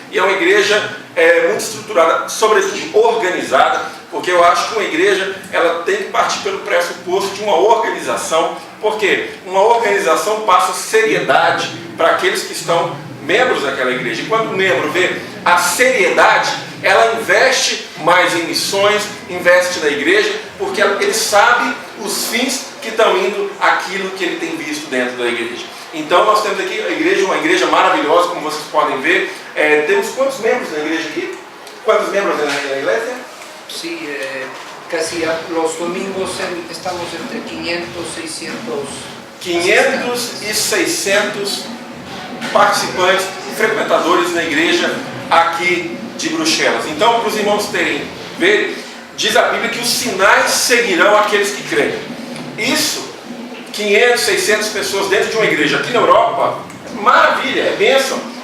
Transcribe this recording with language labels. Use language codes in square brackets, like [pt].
[pt] E é uma igreja muito estruturada, sobretudo organizada, porque eu acho que uma igreja ela tem que partir pelo pressuposto de uma organização, porque uma organização passa seriedade para aqueles que estão membros daquela igreja. E quando o membro vê a seriedade, ela investe mais em missões, investe na igreja, porque ele sabe os fins que estão indo aquilo que ele tem visto dentro da igreja. Então nós temos aqui a igreja, uma igreja maravilhosa, como vocês podem ver. Temos quantos membros na igreja aqui? Quantos membros na igreja? [es] Sí, casi los domingos estamos entre 500 y 600. [pt] 500 e 600 participantes e frequentadores na igreja aqui de Bruxelas. Então, para os irmãos verem, diz a Bíblia que os sinais seguirão aqueles que creem. Isso, 500, 600 pessoas dentro de uma igreja aqui na Europa, maravilha, é bênção.